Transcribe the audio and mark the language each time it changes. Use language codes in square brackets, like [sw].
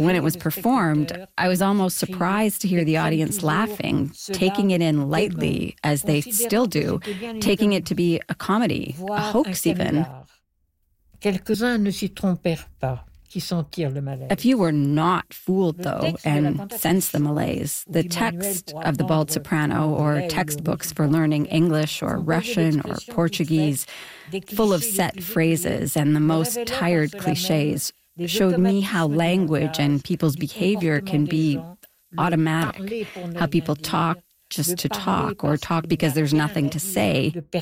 [en] When it was performed, I was almost surprised to hear the audience laughing, taking it in lightly, as they still do, taking it to be a comedy, a hoax even. [fr] Quelques-uns ne s'y trompèrent pas, qui sentirent le malaise. [en] A few were not fooled, though, and sensed the malaise. The text of The Bald Soprano, or textbooks for learning English or Russian or Portuguese, full of set phrases and the most tired clichés, showed me how language and people's behavior can be automatic, how people talk just to talk, or talk because there's nothing to say.